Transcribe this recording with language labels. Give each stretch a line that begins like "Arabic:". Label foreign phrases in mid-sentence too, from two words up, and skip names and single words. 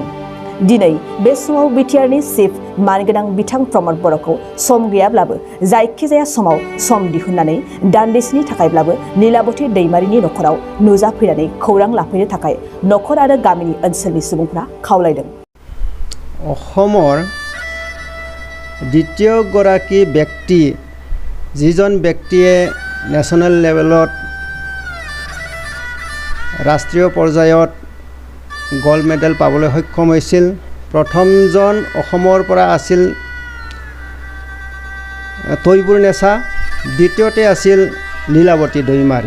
Bodo: दिनै बे समाव बिटिआरनि चिफ मानगोनां बिथां प्रमद बर'खौ सम गैयाब्लाबो जायखिजाया समाव सम दिहुननानै दान्दिसेनि थाखायब्लाबो लीलावती दैमारिनि नखराव नुजाफैनानै खौरां लाफैनो थाखाय नखर आरो गामिनि ओनसोलनि सुबुंफोरा खावलायदों।
Assamese: অসমৰ দ্বিতীয় গৰাকী ব্যক্তি যিজন ব্যক্তিয়ে
English: national levelত
Assamese: ৰাষ্ট্ৰীয় পৰ্যায়ত
English: gold medal
Assamese: পাবলৈ সক্ষম হৈছিল। প্ৰথমজন অসমৰ পৰা আছিল তৈবুৰ নেচা, দ্বিতীয়তে আছিল লীলাৱতী দৈমাৰী।